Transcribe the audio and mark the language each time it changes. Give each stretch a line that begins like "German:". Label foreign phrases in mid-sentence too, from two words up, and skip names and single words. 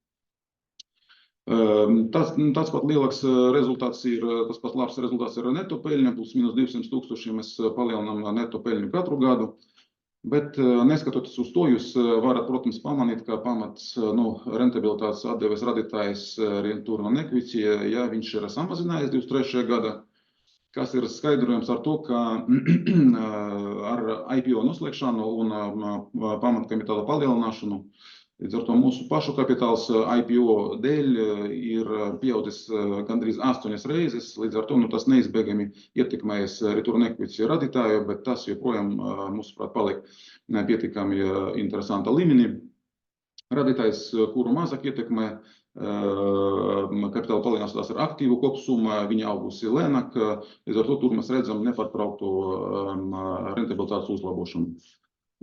Latvian: Tāds pat lielāks rezultāts ir, tas pat labs rezultāts ir neto peļņa, plus minus 200 000 mēs palielinām neto peļņu katru gadu. Bet neskatoties uz to, jūs varat, protams, pamanīt, ka pamats rentabilitātes atdeves radītājs
English: return on equity,
Latvian: ja viņš ir samazinājies 23. gadā, kas ir skaidrojams ar to, ka ar IPO noslēgšanu un pamatkapitāla palielināšanu, līdz ar to mūsu pašu kapitāls IPO dēļ ir pieaudzis gandrīz 8 reizes, līdz ar to tas neizbēgami ietekmējas
English: return on equity
Latvian: radītāju, bet tas joprojām, mūsuprāt, paliek pietiekami interesanta līmenī. Radītājs, kuru mazāk ietekmē kapitāla palielināšanās, tas ir aktīvu kopsumma, viņa augusi lēnāk, līdz ar to tur mēs redzam nepārtrauktu rentabilitātes uzlabošanu.